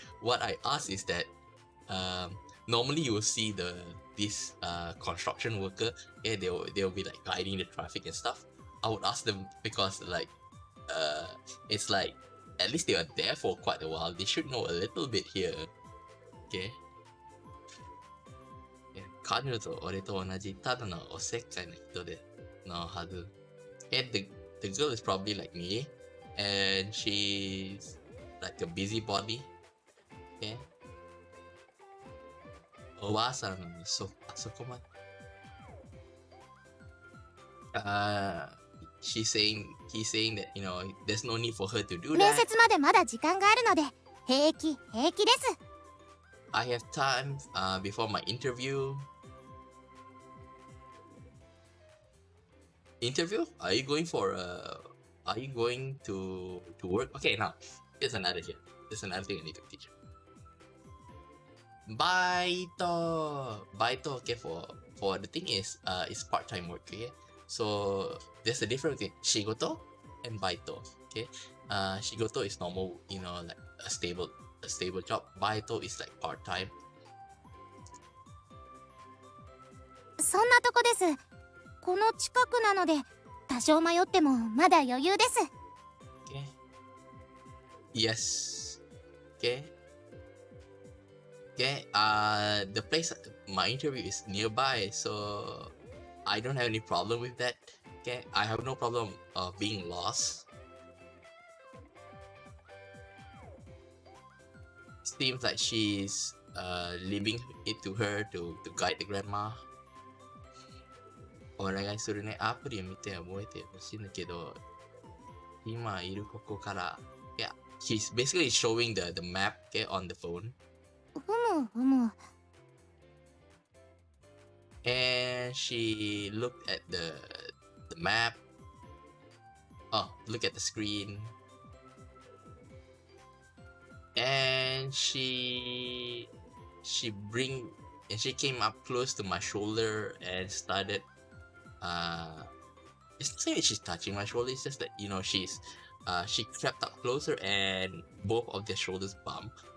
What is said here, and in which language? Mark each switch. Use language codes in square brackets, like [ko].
[en] What I ask is that normally you will see this construction worker, okay, they'll be like guiding the traffic and stuff. I would ask them because like it's like at least they are there for quite a while, they should know a little bit here, okay. [ja] 彼女と俺と同じただのおせっかいな人でのはず。 [en] And the girl is probably like me, and she's like a busybody. Okay. [ja] おばあさんあそこまで。 [en] he's saying that, you know, there's no need for her to do [ja] 面 [en] that. [ja] 接までまだ時間があるので平気です。 [en] I have time before my interview. Interview? Are you going to work? Okay, now here's another thing I need to teach you. Baito, okay, for the thing is it's part-time work, okay? So there's a difference between shigoto and baito, okay? Shigoto is normal, you know, like a stable job. Baito is like part-time. [ja] そんなとこです。この近くなので多少迷ってもまだ余裕です。 [en] Okay. Yes. Okay. Okay. The place my interview is nearby, so I don't have any problem with that. Okay. I have no problem of being lost. Seems like she's leaving it to her to guide the grandma. [ja] お願いするね。アプリを見て覚えてほしいんだけど、今いるここから、 [en] yeah, he's basically showing the map, okay, on the phone. [ja] ふむふむ。 [en] And she looked at the map. Oh, look at the screen. And she came up close to my shoulder and started it's not saying that she's touching my shoulder, it's just that, you know, she crept up closer and both of their shoulders bump.